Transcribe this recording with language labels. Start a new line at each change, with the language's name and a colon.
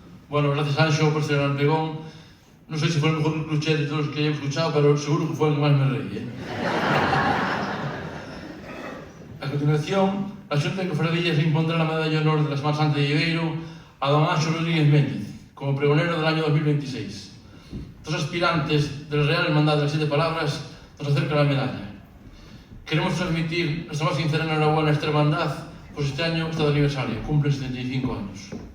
Spanish: Bueno, gracias Anxo por este gran pregón.
Galician: Non sei se foi o mejor cliché de todos os que
Spanish: hayamos escuchado,
Galician: pero seguro que foi o que máis me reí.
Spanish: A continuación, a Xunta de Cofradías le impondrá la medalla de honor de la Semana Santa de Viveiro a don Anxo Rodríguez Méndez, como pregonero del año 2026. Dos aspirantes de la Real Hermandad de las 7 Palabras nos acercan la medalla. Queremos transmitir nuestra más sincera enhorabuena a esta hermandad, pues este año está de aniversario, cumple 75 años.